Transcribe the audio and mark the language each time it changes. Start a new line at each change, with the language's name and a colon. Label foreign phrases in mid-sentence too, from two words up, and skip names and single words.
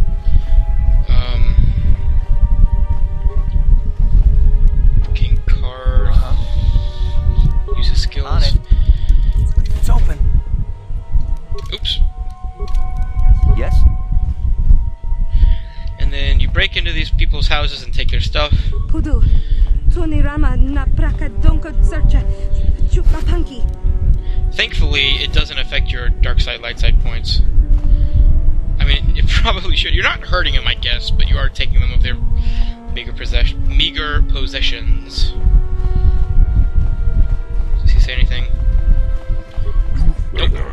English: King Card. Use his skills. On it. It's open. Oops. Yes? And then you break into these people's houses and take their stuff. Pudu. Tunirama na praka donko searcha. Chupapanki. Thankfully, it doesn't affect your dark side, light side points. I mean, it probably should. You're not hurting them, I guess, but you are taking them of their meager possessions. Does he say anything? Nope.